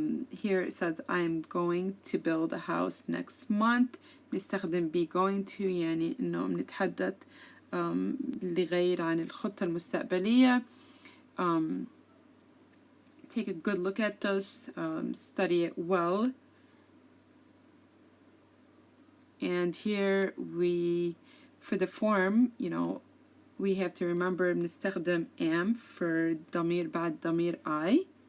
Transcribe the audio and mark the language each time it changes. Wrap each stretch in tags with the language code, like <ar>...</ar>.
<en>Here it says I am going to build a house next month.</en> <ar>نستخدم be going to, يعني إنه بنتحدث لغير عن الخطة المستقبلية.</ar> <en>Take a good look at this, study it well. And here for the form, we have to remember</en> <ar>بنستخدم</ar> <en>am for</en> <ar>ضمير بعد ضمير</ar> <en>I.</en>